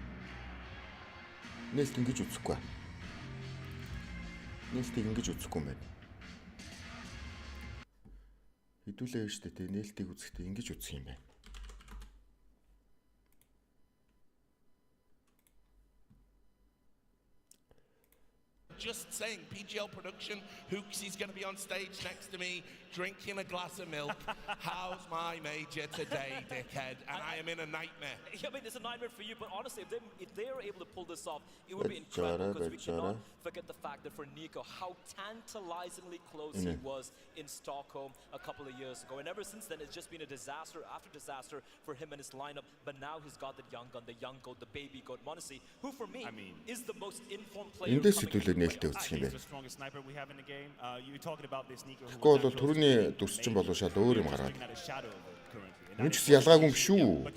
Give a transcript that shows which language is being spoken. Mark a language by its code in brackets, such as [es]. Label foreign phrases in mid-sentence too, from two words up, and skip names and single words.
[mn] Нээлт ингэж үзэхгүй. Нээлтийг ингэж үзэхгүй юм байна. Хэдүүлээ шүү дээ. Нээлтийг үзэхдээ ингэж үзэх юм байна. [en] Just saying, PGL production, Hooksy's going to be on stage next to me, drinking a glass of milk. How's my major today, dickhead? And I am in a nightmare. Yeah, I mean, it's a nightmare for you, but honestly, if they are able to pull this off, it would be incredible, because we cannot forget the fact that for Nico, how tantalizingly close he was in Stockholm a couple of years ago. And ever since then, it's just been a disaster after disaster for him and his lineup. But now he's got the young gun, the young goat, the baby goat, Monesi, who for me is the most informed player. [mn] Тэгвэл түрүүний дүрсчин болоо шал өөр юм гараад. Мөн ч гэсэн ялгаагүй юм шүү.